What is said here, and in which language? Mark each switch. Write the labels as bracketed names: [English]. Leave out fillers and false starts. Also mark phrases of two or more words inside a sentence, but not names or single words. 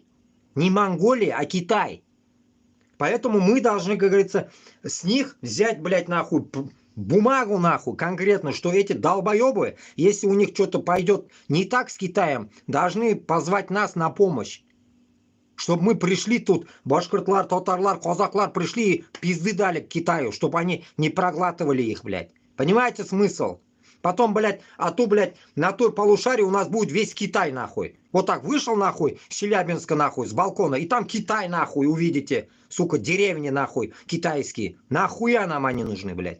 [Russian] Не Монголия, а Китай. Поэтому мы должны, как говорится, с них взять, блядь, нахуй бумагу нахуй конкретно, что эти долбоебы, если у них что-то пойдет не так с Китаем, должны позвать нас на помощь. Чтобы мы пришли тут, [Tatar] башкиртлар, татарлар, казаклар [Russian] пришли и пизды дали к Китаю, чтобы они не проглатывали их, блядь. Понимаете смысл? Потом, блядь, блядь, на той полушарии у нас будет весь Китай, нахуй. Вот так вышел, нахуй, с Челябинска, нахуй, с балкона, и там Китай, нахуй, увидите. Сука, деревни, нахуй, китайские. Нахуя нам они нужны, блядь?